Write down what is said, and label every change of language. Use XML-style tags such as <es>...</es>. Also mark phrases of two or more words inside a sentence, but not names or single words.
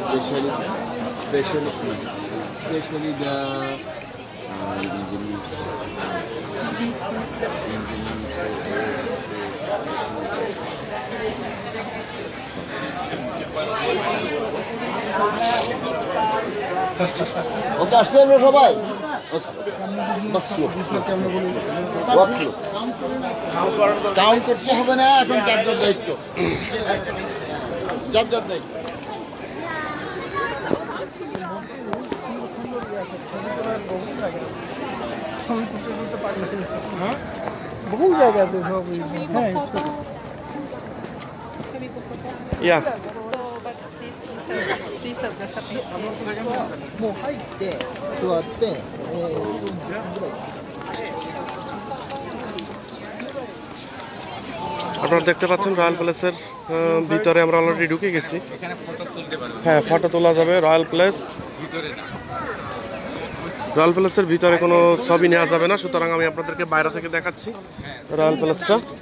<en>especially the</en> <bn>ওকে আসছেন সবাই কাউন্ট করতে হবে না এখন যার যার দায়িত্ব যার যার দায়িত্ব বহু জায়গা আছে সব হ্যাঁ</bn> <en>Yeah.</en> <ja>もう入って座って、</ja> <bn>আপনারা দেখতে পাচ্ছেন রয়্যাল প্যালেসের ভিতরে আমরা অলরেডি ঢুকে গেছি। হ্যাঁ, ফটো তোলা যাবে রয়্যাল প্যালেস। রয়্যাল প্যালেসের ভিতরে কোনো ছবি নেওয়া যাবে না, সুতরাং আমি আপনাদেরকে বাইরে থেকে দেখাচ্ছি রয়্যাল প্যালেসটা।</bn>